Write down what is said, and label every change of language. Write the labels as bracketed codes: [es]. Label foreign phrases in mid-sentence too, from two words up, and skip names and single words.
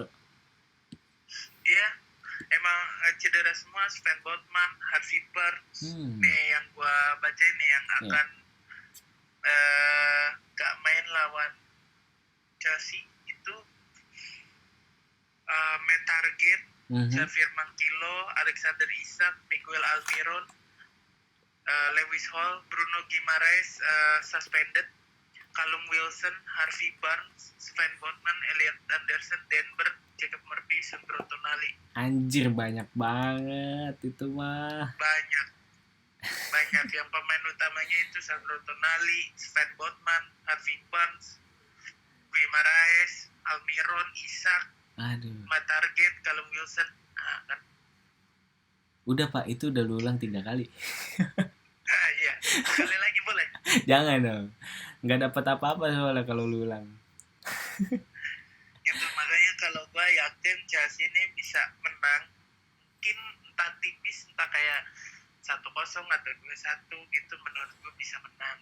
[id] Iya, emang cedera semua. Sven Botman, Harvey Barnes nih yang gue baca nih yang akan gak main lawan Chelsea itu. Matt Target, Xavier Mankilo, Alexander Isak, Miguel Almiron, Lewis Hall, Bruno Guimaraes suspended, Callum Wilson, Harvey Barnes, Sven Botman, Elliot Anderson, Denver, Jacob Murphy, Sandro Tonali. Anjir, banyak banget itu mah. Banyak yang pemain utamanya itu Sandro Tonali, Sven Botman, Harvey Barnes, Guimaraes, Almiron, Isak, Matt Target, Callum Wilson. Kan? Udah pak, itu udah lu ulang 3 kali. Iya, sekali lagi boleh? Jangan dong, nggak dapat apa-apa soalnya kalau lu ulang. Gitu, makanya kalau gue yakin Chelsea ini bisa menang, mungkin entah tipis, entah kayak 1-0 atau 2-1 gitu, menurut gue bisa menang.